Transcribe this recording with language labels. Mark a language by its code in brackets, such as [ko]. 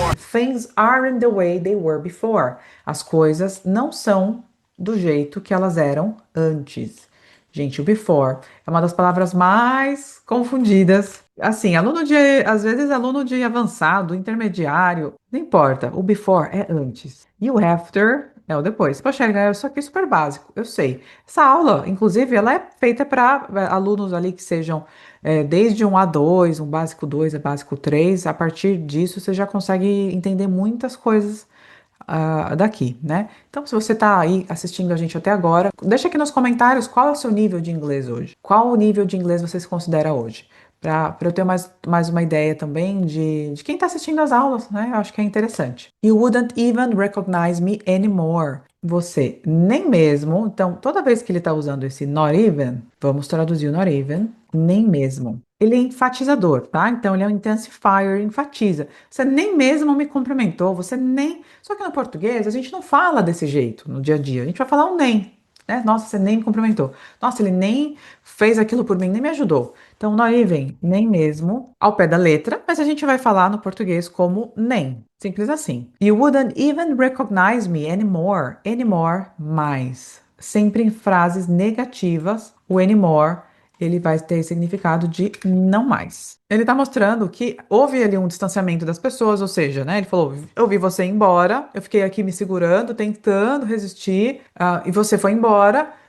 [en] Things aren't the way they were before. [pt] As coisas não são do jeito que elas eram antes. Gente, o before é uma das palavras mais confundidas. Assim, às vezes aluno de avançado, intermediário, não importa. O before é antes. E o after é o depois. Poxa, isso aqui é super básico, eu sei. Essa aula, inclusive, ela é feita para alunos ali que sejam desde um A2, um básico 2 a básico 3. A partir disso, você já consegue entender muitas coisas daqui, né? Então, se você está aí assistindo a gente até agora, deixa aqui nos comentários qual é o seu nível de inglês hoje. Qual o nível de inglês você se considera hoje? Para eu ter mais uma ideia também de quem está assistindo as aulas, né? Eu acho que é interessante. [en] You wouldn't even recognize me anymore. [pt] Você nem mesmo. Então, toda vez que ele está usando esse not even, vamos traduzir o not even, nem mesmo. Ele é enfatizador, tá? Então, ele é um intensifier, enfatiza. Você nem mesmo me cumprimentou, você nem. Só que no português, a gente não fala desse jeito no dia a dia. A gente vai falar um nem. Né? Nossa, você nem me cumprimentou. Nossa, ele nem fez aquilo por mim, nem me ajudou. Então, not even, nem mesmo, ao pé da letra, mas a gente vai falar no português como nem. Simples assim. [en] You wouldn't even recognize me anymore. [pt] Anymore, mais. Sempre em frases negativas, o anymore ele vai ter significado de não mais. Ele está mostrando que houve ali um distanciamento das pessoas, ou seja, né? Ele falou: eu vi você ir embora, eu fiquei aqui me segurando, tentando resistir, e você foi embora.